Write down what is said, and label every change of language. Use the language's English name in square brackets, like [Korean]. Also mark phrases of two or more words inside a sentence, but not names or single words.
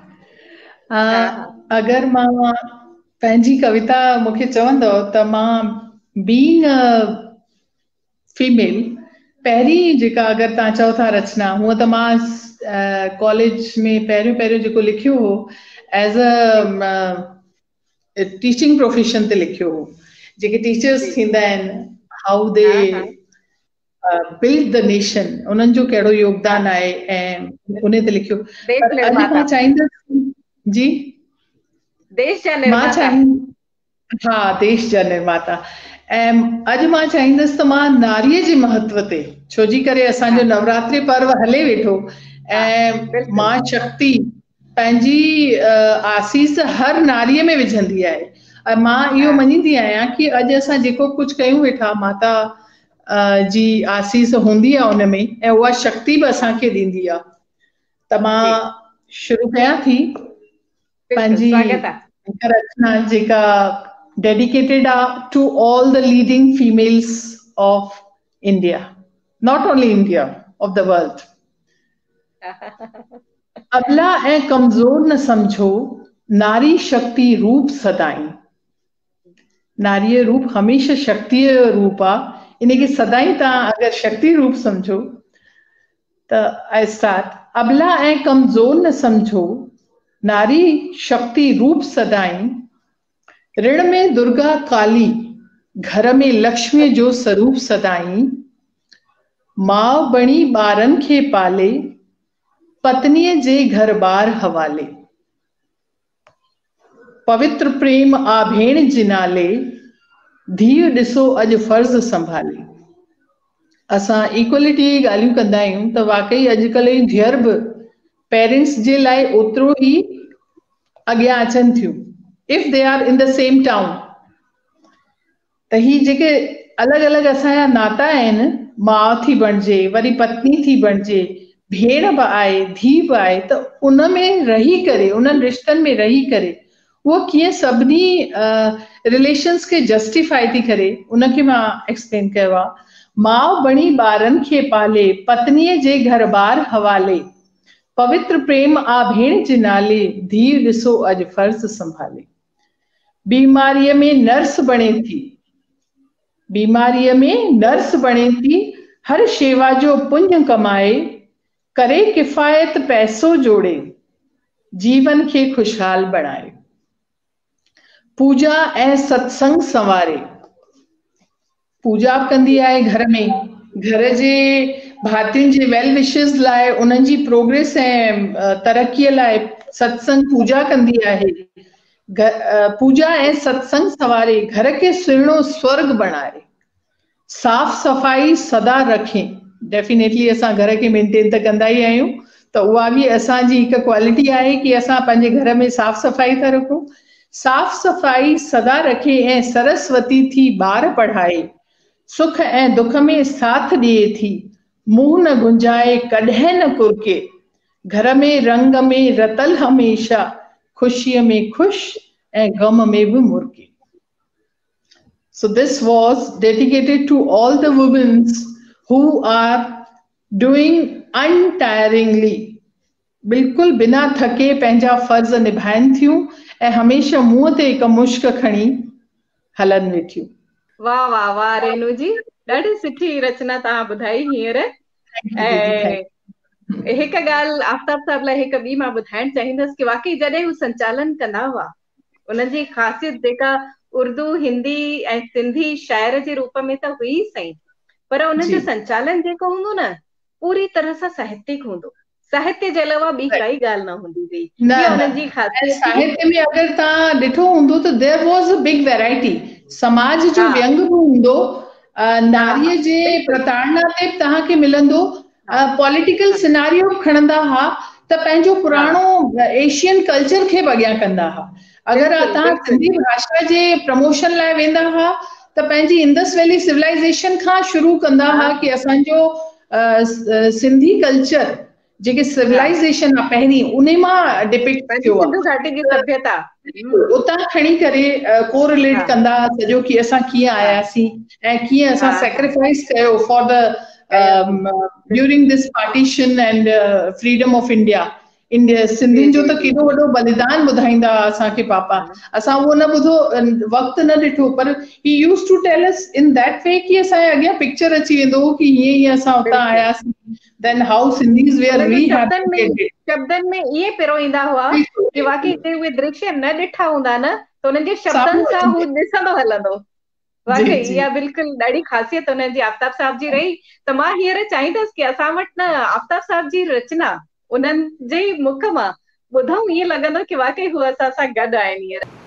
[Sindhi] अगरि मां पंहिंजी कविता मूंखे चवंदव त मां [English] being female, [Sindhi] पहिरीं जेका अगरि तव्हां चओ था रचना, हूअं त मां कॉलेज में पहिरियों जेको लिखियो हो [English] as a teaching profession [Sindhi] ते लिखियो हो, जेके टीचर्स थींदा आहिनि, [English] how they build the nation, [Sindhi] उन्हनि जो कहिड़ो योगदान आहे, ऐं उन ते लिखियो। पर अॼु मां चाहींदसि जी देश जा निर्माता, देश जा निर्माता, ऐं अॼु मां चाहींदसि त मां नारीअ जे महत्व ते, छो जी करे असांजो नवरात्रि पर्व हले वेठो, ऐं मां शक्ति पंहिंजी आसीस हर नारीअ में विझंदी आहे, ऐं मां इहो मञींदी आहियां कि अॼु असां जेको कुझु कयूं वेठा, माता जी आसीस हूंदी आहे उनमें, ऐं उहा शक्ति बि असांखे ॾींदी आहे। त मां शुरू कयां थी पंहिंजी रचना जेका [English] dedicated to all the leading females of India, not only India, of the world. [Sindhi] अबला ऐं कमजोर न समझो, नारी शक्ति रूप सदाई। नारीय रूप हमेशा शक्ति रूप आ, इनके सदाई तव्हां अगर शक्ति रूप समझो त [English] I start. [Sindhi] अबला ऐं कमजोर न समझो, नारी शक्ति रूप सदाई। ऋण में दुर्गा काली, घर में लक्ष्मी जो स्वरूप सदाई। माउ बणी ॿारनि खे पाले, पत्नीअ जे घर बार हवाले। पवित्र प्रेम आ भेण जे नाले, धीउ ॾिसो अॼु फर्ज़ संभाले। असां इक्वलिटी जी ॻाल्हियूं कंदा आहियूं त वाकई अॼुकल्ह जी धीअर बि पेरेंट्स जे लाइ ओतिरो ई अॻियां अचनि थियूं, [English] if they are in the same town. [Sindhi] त ही जेके अलॻि अलॻि असांजा नाता आहिनि, माउ थी बणिजे, वरी पत्नी थी बणिजे, भेण बि आहे, धीउ बि आहे, त उन में रही करे, उन्हनि रिश्तनि में रही करे उहो कीअं सभिनी रिलेशन्स खे जस्टिफाई थी करे, उनखे मां एक्सप्लेन कयो आहे। माउ बणी ॿारनि खे पाले, पत्नीअ जे घर बार हवाले। पवित्र प्रेम आ भेण जे नाले, धीउ ॾिसो अॼु फर्ज़ संभाले। बीमारीअ में नर्स बणे थी, बीमारीअ में नर्स बणे थी, हर शेवा जो पुण्य कमाए, करे किफ़ायत पैसो जोड़े, जीवन खे खुशहाल बणाए। पूजा ऐं सत्संग संवारे, पूजा कंदी आहे घर में, घर जे भातियुनि जे [English] well wishes [Sindhi] लाइ, उन्हनि जी प्रोग्रेस ऐं तरक्कीअ लाइ सत्संग पूजा कंदी आहे। पूजा ऐं सत्संग संवारे, घर खे सुहिणो स्वर्ग बणाए। साफ़ सफ़ाई सदा रखें, डेफिनेटली असां घर खे मेंटेन त कंदा ई आहियूं, त उहा बि असांजी हिकु क्वालिटी आहे कि असां पंहिंजे घर में साफ़ सफ़ाई था रखूं। साफ़ सफ़ाई सदा रखे ऐं सरस्वती थी ॿार पढ़ाए, सुख ऐं दुख में साथ ॾिए थी, मुंहुं न गुंजाए कॾहिं न कुरके, घर में रंग में रतल हमेशा, खुशीअ में खुश ऐं गम में बि मुर्के। [English] So this was dedicated to all the women who are doing untiringly, [Sindhi] बिल्कुल बिना थके पंहिंजा फर्ज़ निभाइनि थियूं ऐं हमेशा मुंहं ते हिकु मुश्क खणी हलनि वेठियूं। वाह वाह वाह रेनू जी, ॾाढी सुठी रचना तव्हां ॿुधाई हींअर। ऐं हिकु ॻाल्हि आफ्ताब साहब लाइ हिकु ॿी मां ॿुधाइण चाहींदसि कि वाकई जॾहिं हू संचालन कंदा हुआ, उन्हनि जी ख़ासियत जेका उर्दू, हिंदी ऐं सिंधी शाइर जे रूप में त हुई सही, पर उन्हनि जो संचालन जेको हूंदो न, पूरी तरह सां साहित्यिक हूंदो। साहित्य जे अलावा ॿी काई ॻाल्हि न हूंदी हुई। इहा उन्हनि जी ख़ासियत। साहित्य में अगरि तव्हां ॾिठो हूंदो त [English] there was a big variety. [Sindhi] समाज जो व्यंग बि हूंदो, नारीअ जे प्रताड़ना ते तव्हांखे मिलंदो, [English] political scenario [Sindhi] खणंदा हुआ त पंहिंजो पुराणो [English] Asian culture [Sindhi] खे बि अॻियां कंदा हुआ। अगरि तव्हां सिंधी भाषा जे प्रमोशन लाइ वेंदा हुआ त पंहिंजी इंडस वैली सिविलाइज़ेशन खां शुरू कंदा हुआ कि असांजो सिंधी कल्चर जेके सिविलाइज़ेशन आहे पहिरीं उन मां डिपिक्ट थियो आहे, सिंधु घाटी जी सभ्यता उतां खणी करे कोरिलेट कंदा सॼो कि असां कीअं आयासीं ऐं कीअं असां सैक्रिफाइस कयो [English] for the during this partition and freedom of India. [Sindhi] सिंधियुनि जो त केॾो वॾो बलिदान ॿुधाईंदा असांखे पापा, असां उहो न ॿुधो, वक़्तु न ॾिठो, पर [English] he used to tell us in that way [Sindhi] कि असांजे अॻियां पिक्चर अची वेंदो हो कि हीअं हीअं असां उतां आयासीं, [English] then how Sindhis were rehabilitated. [Sindhi] शब्दनि में इहे पिरोईंदा हुआ कि वाकई उहे दृश्य न ॾिठा हूंदा न त उन्हनि जे शब्दनि सां हू ॾिसंदो हलंदो। वाकई इहा बिल्कुलु ॾाढी ख़ासियत उन्हनि जी आफ्ताब साहब जी रही। त मां हींअर चाहींदसि कि असां वटि न आफ्ताब साहब जी रचना उन्हनि जे मुख मां ॿुधूं, ईअं लॻंदो कि वाकई हू असां सां गॾु आहिनि हींअर।